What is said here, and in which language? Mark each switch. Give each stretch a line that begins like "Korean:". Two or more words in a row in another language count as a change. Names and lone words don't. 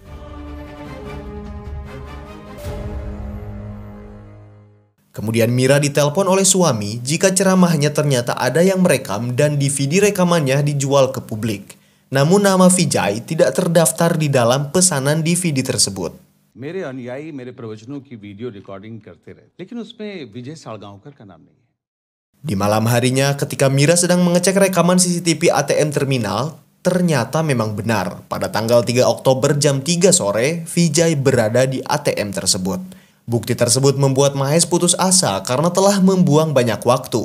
Indonesian: Kemudian Mira ditelepon oleh suami jika ceramahnya ternyata ada yang merekam dan DVD rekamannya dijual ke publik. Namun nama Vijay tidak terdaftar di dalam pesanan DVD tersebut.
Hindi: मेरे अनुयायी मेरे प्रवचनों की
English: video recording
Hindi: करते रहे, लेकिन उसमें विजय सालगांवकर का नाम नहीं है.
Indonesian: Di malam harinya ketika Mira sedang mengecek rekaman CCTV ATM terminal, ternyata memang benar pada tanggal 3 Oktober jam 3 sore Vijay berada di ATM tersebut. Bukti tersebut membuat Mahes putus asa karena telah membuang banyak waktu.